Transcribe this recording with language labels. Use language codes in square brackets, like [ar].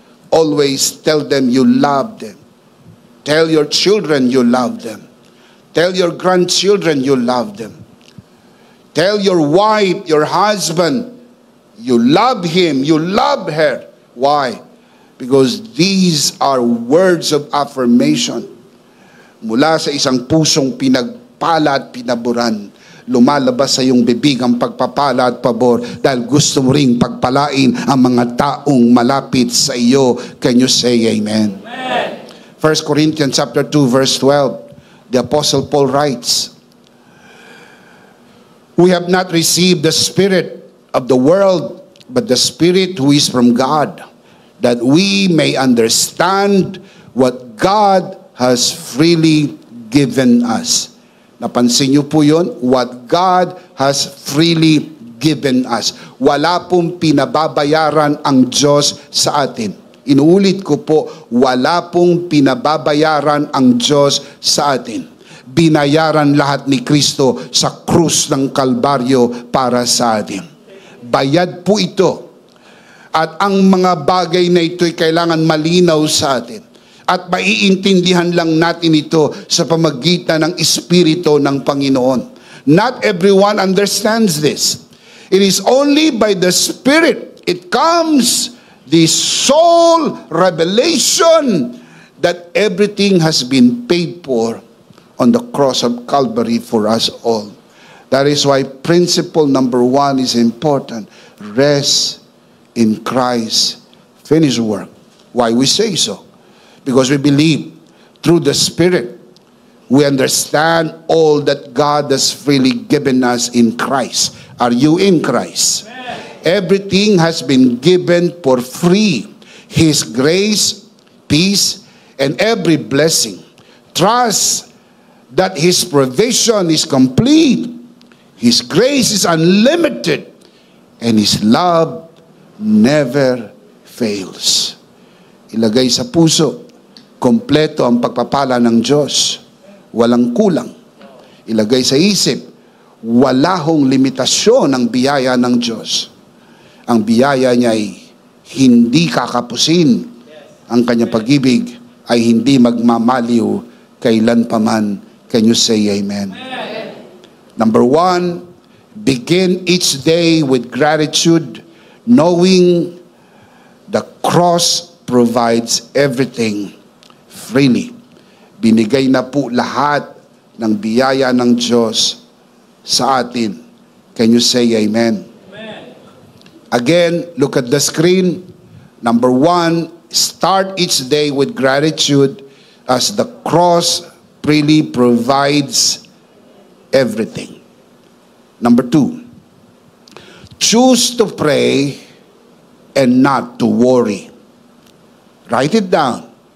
[en] Always tell them you love them. Tell your children you love them. Tell your grandchildren you love them. Tell your wife, your husband, you love him, you love her. Why? Because these are words of affirmation. [tl] Mula sa isang pusong pinagpala at pinaburan, lumalabas sa iyong bibig ang pagpapala at pabor dahil gusto mo ring pagpalain ang mga taong malapit sa iyo. [en] Can you say amen? Amen. 1 Corinthians chapter 2 verse 12, the Apostle Paul writes, we have not received the spirit of the world, but the Spirit who is from God, that we may understand what God has freely given us. [tl] Napansin niyo po yun? [en] What God has freely given us. [tl] Wala pong pinababayaran ang Diyos sa atin. Inuulit ko po, wala pong pinababayaran ang Diyos sa atin. Binayaran lahat ni Kristo sa krus ng Kalbaryo para sa atin. Bayad po ito. At ang mga bagay na ito'y kailangan malinaw sa atin. At maiintindihan lang natin ito sa pamagitan ng Espiritu ng Panginoon. [en] Not everyone understands this. It is only by the Spirit. It comes the soul revelation that everything has been paid for on the cross of Calvary for us all. That is why principle number 1 is important. Rest in Christ's finished work. Why we say so? Because we believe through the Spirit, we understand all that God has freely given us in Christ. Are you in Christ? Amen. Everything has been given for free. His grace, peace, and every blessing. Trust that His provision is complete. His grace is unlimited. And His love never fails. [tl] Ilagay sa puso, kompleto ang pagpapala ng Diyos. Walang kulang. Ilagay sa isip, wala hong limitasyon ang biyaya ng Diyos. Ang biyaya niya ay hindi kakapusin. Ang kanyang pag-ibig ay hindi magmamaliw kailan paman. [en] Can you say amen? Amen. Number 1, begin each day with gratitude, knowing the cross provides everything freely. [tl] Binigay na po lahat ng biyaya ng Diyos sa atin. [en] Can you say amen? Amen. Again, look at the screen. Number 1, start each day with gratitude as the cross freely provides everything. Number 2, choose to pray and not to worry. Write it down.